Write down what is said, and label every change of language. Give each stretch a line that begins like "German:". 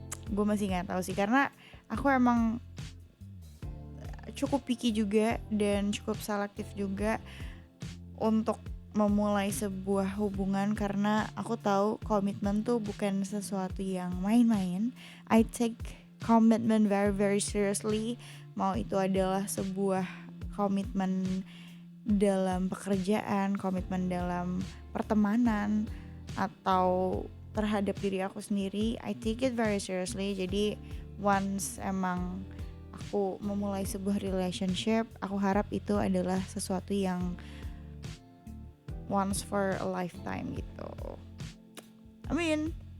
Indonesian: Gue masih nggak tahu sih, karena aku emang cukup picky juga dan cukup selektif juga untuk memulai sebuah hubungan, karena aku tahu komitmen tuh bukan sesuatu yang main-main.
English: I take commitment very very seriously.
Indonesian: Mau itu adalah sebuah komitmen dalam pekerjaan, komitmen dalam pertemanan, atau terhadap diri aku sendiri,
English: I take it very seriously.
Indonesian: Jadi once emang aku memulai sebuah relationship, aku harap itu adalah sesuatu yang
English: once for a lifetime
Indonesian: gitu. Amin.